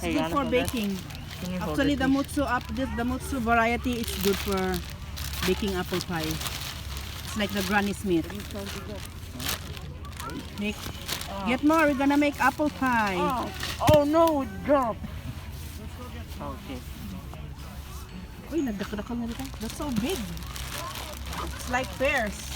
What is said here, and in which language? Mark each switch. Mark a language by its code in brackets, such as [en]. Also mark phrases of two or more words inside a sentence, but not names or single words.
[en] Hey, good Yana, for hold that. baking. Can you hold Actually, it, the please? mutsu variety is good for baking apple pie. It's like the Granny Smith. Make, get more. We're gonna make apple pie. Oh no, it dropped. Okay. [tl] Uy, nagdakdakal na dito. [en] That's so big. It's like pears.